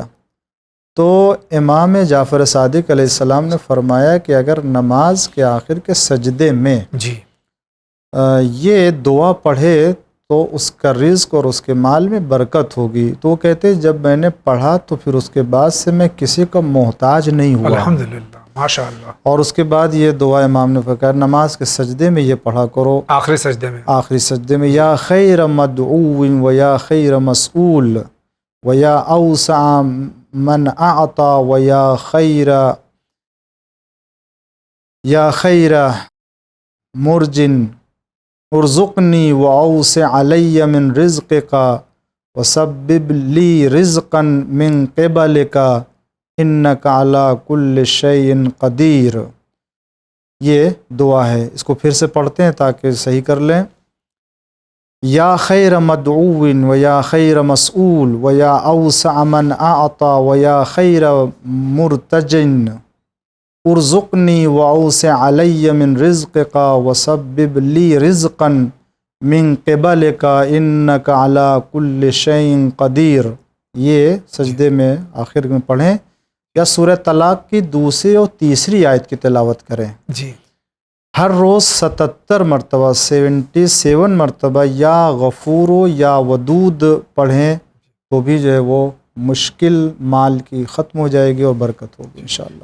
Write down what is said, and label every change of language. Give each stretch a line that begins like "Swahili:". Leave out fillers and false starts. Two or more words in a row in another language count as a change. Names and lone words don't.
Urdu: تو امام جعفر صادق
Arabic: علیہ السلام
Urdu: نے فرمایا کہ اگر نماز کے آخر کے سجدے میں یہ دعا پڑھے تو اس کا رزق اور اس کے مال میں برکت ہوگی. تو وہ کہتے جب میں نے پڑھا تو پھر اس کے بعد سے میں کسی کا محتاج نہیں ہوا.
Arabic: الحمدللہ، ماشاء اللہ.
Urdu: اور اس کے بعد یہ دعا امام نے فرمایا نماز کے سجدے میں یہ پڑھا کرو، آخری سجدے میں
Arabic: یا خیر مدعو و یا خیر مسئول ویا اوسع من اعطى ویا خیر مرجن ارزقنی واوسع علی من رزقک وسبب لی رزقا من قبلک انک علی کل شیء قدیر.
Urdu: یہ دعا ہے، اس کو پھر سے پڑھتے ہیں تاکہ صحیح کر لیں.
Arabic: یا خیر مدعو و یا خیر مسئول و یا اوسع من اعطى و یا خیر مرتجن ارزقنی واوسع علی من رزقک وسبب لی رزقا من قبلک انک علی کل شیء قدیر.
Urdu: یہ سجدے میں آخر میں پڑھیں یا سورہ طلاق کی دوسری اور تیسری آیت کی تلاوت کریں. جی. ہر روز 77 مرتبہ 77 مرتبہ
Arabic: یا غفور یا ودود
Urdu: پڑھیں تو بھی جو ہے وہ مشکل مال کی ختم ہو جائے گی اور برکت ہوگی انشاءاللہ.